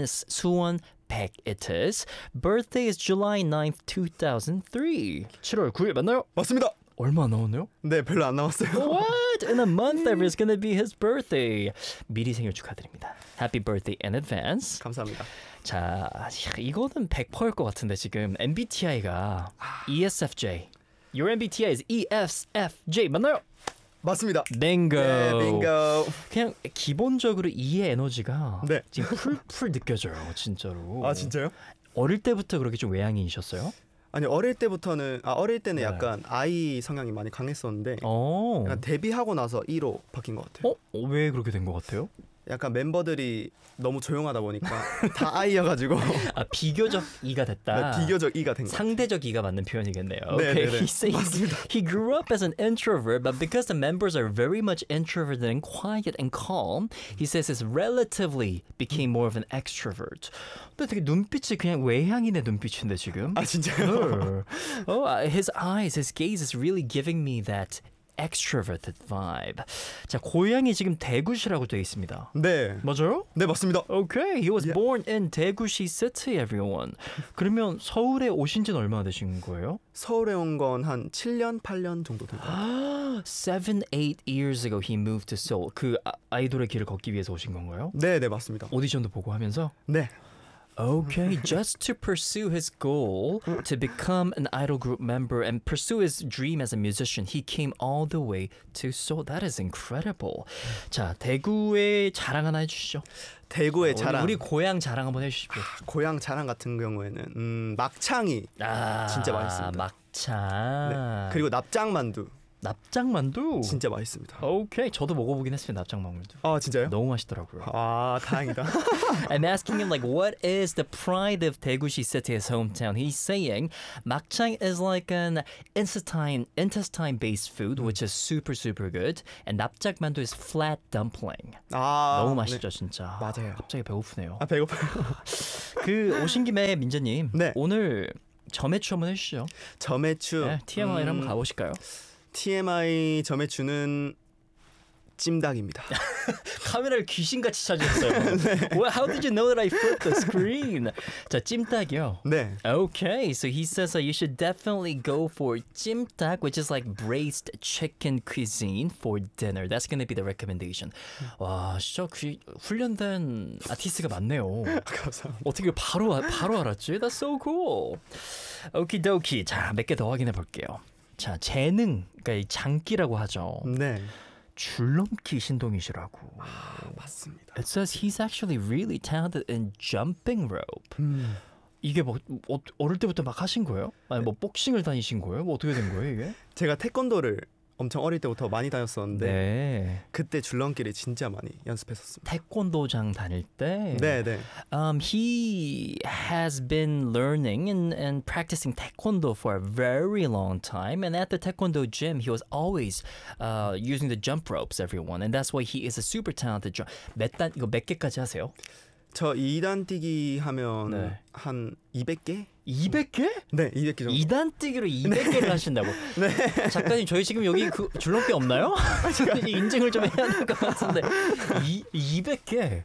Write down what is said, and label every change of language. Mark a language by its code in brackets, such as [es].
[en] It's Suwon Baek, it is. Birthday is July 9th, 2003. [ko] 7월 9일 맞나요? 맞습니다. 얼마 안 나왔네요? 네, 별로 안 나왔어요. [en] What? In a month, it's gonna be his birthday. [ko] 미리 생일 축하드립니다. [en] Happy birthday in advance. [ko] 감사합니다. 자, 이거는 100%일 것 같은데 지금 MBTI가 ESFJ. [en] Your MBTI is ESFJ, [ko] 맞나요? 맞습니다. [en] Bingo. [ko] 네, bingo. 그냥 기본적으로 E의 에너지가 네. 지금 풀풀 느껴져요, 진짜로. 아, 진짜요? 어릴 때부터 그렇게 좀 외향인이셨어요? 아니, 어릴 때부터는 어릴 때는 네. 약간 I 성향이 많이 강했었는데 약간 데뷔하고 나서 E로 바뀐 것 같아요. 어? 왜 그렇게 된 것 같아요? 약간 멤버들이 너무 조용하다 보니까 다 I여가지고 아 비교적 E가 됐다. 네, 비교적 E가 된 거. 상대적 E가 맞는 표현이겠네요. 네, [en] okay. [ko] 네, 네. [en] He says he grew up as an introvert, but because the members are very much introverted and quiet and calm, he says he's relatively became more of an extrovert. [ko] 근데 되게 눈빛이 그냥 외향인의 눈빛인데 지금. 아 진짜요? [en] Oh, his eyes, his gaze is really giving me that. Extroverted vibe. [ko] 자, 고향이 지금 대구시라고 되어 있습니다. 네. 맞아요? 네, 맞습니다. [en] Okay, he was yeah. born in 대구시 city, everyone. [ko] 그러면 서울에 오신 지는 얼마나 되신 거예요? 서울에 온 건 한 7년, 8년 정도 된 거예요. [en] 7, 8 years ago he moved to Seoul. [ko] 그 아이돌의 길을 걷기 위해서 오신 건가요? 네, 네, 맞습니다. 오디션도 보고 하면서? 네. [en] Okay, just to pursue his goal to become an idol group member and pursue his dream as a musician, he came all the way to Seoul. That is incredible. [ko] 자, 대구의 자랑 하나 해주시죠. 대구의 자랑. 우리 고향 자랑 한번 해주시고. 아, 고향 자랑 같은 경우에는 막창이 진짜 맛있습니다. 막창. 네, 그리고 납작만두. 납작만두 진짜 맛있습니다. 오케이, 저도 먹어보긴 했어요. 납작만두. 아 진짜요? 너무 맛있더라고요. 아 다행이다. [en] I'm asking him like, what is the pride of 대구시 세트의 hometown? He's saying 막창 is like an intestine based food, which is super super good, and 납작만두 is flat dumpling. [ko] 아 너무 맛있죠. 네. 진짜. 맞아요. 갑자기 배고프네요. 아 배고파요. 그 오신 김에 민재님. 네. 오늘 점해추 한번 해주시죠. 점해추. 네, TMI를 한번 가보실까요? TMI 점해추는 찜닭입니다. 카메라를 귀신같이 찾으셨어요. 네. [en] Well, how did you know that I flipped the screen? [ko] 자, 찜닭이요. 네. [en] Okay, so he says you should definitely go for 찜닭, which is like braised chicken cuisine for dinner. That's gonna be the recommendation. [ko] 와, 진짜 훈련된 아티스트가 많네요. 감사합니다. 어떻게 바로 알았지? [en] That's so cool. Okie dokie. [ko] 자, 몇 개 더 확인해 볼게요. 자, 재능, 그러니까 장기라고 하죠. 네. 줄넘기 신동이시라고. 아, 맞습니다. [en] It says he's actually really talented in jumping rope. [ko] 이게 뭐 어릴 때부터 막 하신 거예요? 아니 뭐 복싱을 다니신 거예요? 뭐 어떻게 된 거예요, 이게? 제가 태권도를 엄청 어릴 때부터 많이 다녔었는데 네. 그때 줄넘기를 진짜 많이 연습했었습니다. 태권도장 다닐 때. 네, 네. [en] He has been learning and practicing taekwondo for a very long time. And at the taekwondo gym, he was always using the jump ropes. Everyone, and that's why he is a super talented. [ko] 몇 단 이거 몇 개까지 하세요? 저 2단 뛰기 하면 네. 한 200개? 200개? 네, 200개 정도. 2단 뛰기로 200개를 네. 하신다고? 네. 작가님, 저희 지금 여기 그 줄넘기 없나요? 인증을 좀 해야 될 것 같은데. 200개?